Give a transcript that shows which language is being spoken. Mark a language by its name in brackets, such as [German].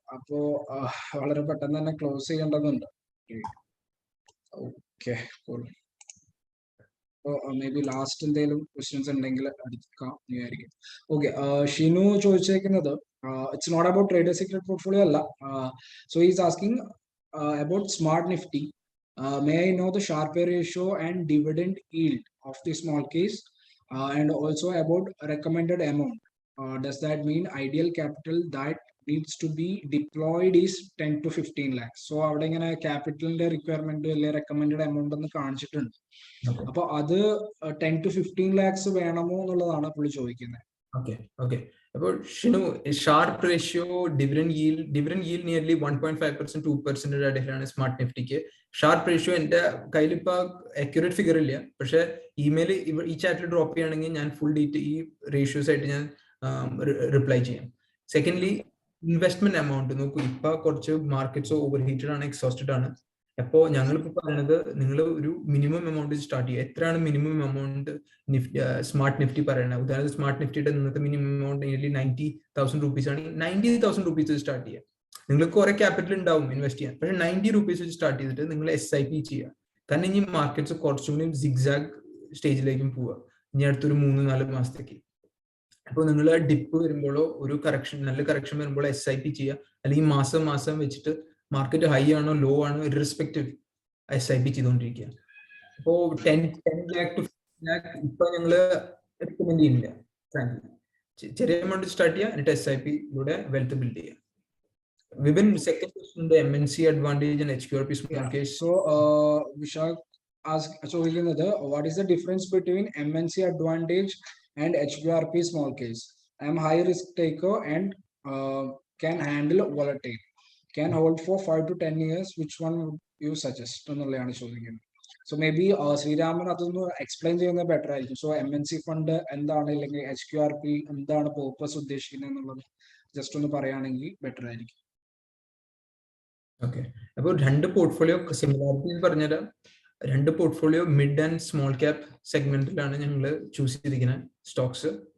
[Malayalam] അപ്പോ വളരെ പെട്ടെന്ന് തന്നെ ക്ലോസ് ചെയ്യേണ്ടതുണ്ട്. ഓക്കെ, മേ ബി ലാസ്റ്റ് എന്തെങ്കിലും ക്വസ്റ്റ്യൻസ് ഉണ്ടെങ്കിൽ എടുക്കാം വിചാരിക്കും. Okay, Shinu ചോദിച്ചേക്കുന്നത് [English] it's not about trader secret portfolio [Malayalam] അല്ല. [English] So is asking about smart Nifty. May I know the Sharpe ratio and dividend yield of the small case, and also about recommended amount? Does that mean ideal capital that needs to be deployed is 10 to 15 lakhs? [Malayalam] So അവിടെ ഇങ്ങനെ ക്യാപിറ്റലിന്റെ requirement അല്ലെ recommended amount എന്ന് കാണിച്ചിട്ടുണ്ട്. അപ്പൊ അത് 10 to 15 lakhs വേണമോ എന്നുള്ളതാണ് പുള്ളി ചോദിക്കുന്നത്. [English] Okay. About Shinu, Sharpe ratio, dividend yield nearly 1.5%, 2% [Malayalam] ഇടയിലാണ് സ്മാർട്ട് നിഫ്റ്റിക്ക്. ഷാർപ്പ് റേഷ്യോ എന്റെ കയ്യിൽ ഇപ്പൊ അക്യുറേറ്റ് ഫിഗർ ഇല്ല, പക്ഷെ ഇമെയിൽ ഈ ചാറ്റിൽ ഡ്രോപ്പ് ചെയ്യുകയാണെങ്കിൽ ഞാൻ ഫുൾ ഈ റേഷ്യോസ് ആയിട്ട് ഞാൻ റിപ്ലൈ ചെയ്യാം. സെക്കൻഡ്ലി, ഇൻവെസ്റ്റ്മെന്റ് എമൗണ്ട് നോക്കൂ, ഇപ്പൊ കുറച്ച് മാർക്കറ്റ്സ് ഓവർ ഹീറ്റഡ് ആണ്, എക്സോസ്റ്റഡ് ആണ്. അപ്പോ ഞങ്ങളിപ്പോ പറയുന്നത് നിങ്ങൾ ഒരു മിനിമം എമൗണ്ട് സ്റ്റാർട്ട് ചെയ്യുക. എത്രയാണ് മിനിമം എമൗണ്ട് സ്മാർട്ട് നിഫ്റ്റി പറയുന്നത്? ഉദാഹരണത്തിന് സ്മാർട്ട് നിഫ്റ്റിയുടെ ഇന്നത്തെ മിനിമം എമൗണ്ട് 90,000 rupees ആണെങ്കിൽ 90,000 rupees സ്റ്റാർട്ട് ചെയ്യുക. നിങ്ങൾക്ക് കുറെ ക്യാപിറ്റൽ ഉണ്ടാവും ഇൻവെസ്റ്റ് ചെയ്യാൻ, പക്ഷെ 90 rupees സ്റ്റാർട്ട് ചെയ്തിട്ട് നിങ്ങൾ SIP ചെയ്യുക. കാരണം ഇനി മാർക്കറ്റ്സ് കുറച്ചും കൂടി സിഗ്സാഗ് സ്റ്റേജിലേക്കും പോവുക ഇനി അടുത്തൊരു 3-4 മാസത്തേക്ക്. അപ്പോൾ നിങ്ങൾ ഡിപ്പ് വരുമ്പോഴോ ഒരു നല്ല കറക്ഷൻ വരുമ്പോഴോ SIP ചെയ്യുക, അല്ലെങ്കിൽ മാസം വെച്ചിട്ട് മാർക്കറ്റ് ഹൈ ആണോ ലോ ആണോ ഇറസ്പെക്റ്റീവ് SIP ചെയ്തുകൊണ്ടിരിക്കുക. അപ്പോൾ 10 lakh to 15 lakh ഇപ്പൊ ഞങ്ങള് റെക്കമെൻഡ് ചെയ്യുന്നില്ല. ചെറിയ എമൗണ്ട് സ്റ്റാർട്ട് ചെയ്യുക, എന്നിട്ട് SIP ലൂടെ വെൽത്ത് ബിൽഡ് ചെയ്യുക. [English] Vibin, second question, the MNC advantage and HQRP small case. So Vishak asked, so what is the difference between MNC advantage and HQRP small case? I am high risk taker and can handle volatile, can hold for 5 to 10 years. Which one would you suggest? So maybe Sriraman aതൊന്ന് explain [Malayalam] ചെയ്യുന്നത് [English] better ആയിരിക്കും. [Malayalam] So MNC fund എന്താണ്, അല്ലെങ്കിൽ HQRP എന്താണ് purpose ഉദ്ദേശിക്കുന്നത് എന്നുള്ളത് just ഒന്ന് പറയുകയാണെങ്കിൽ better ആയിരിക്കും. ഓക്കെ, അപ്പോൾ രണ്ട് പോർട്ട്ഫോളിയോ സിമിലാരിറ്റി പറഞ്ഞുതരാം. രണ്ട് portfolio mid and small cap സെഗ്മെന്റിലാണ് ഞങ്ങൾ ചൂസ് ചെയ്തിരിക്കുന്നത് സ്റ്റോക്സ്.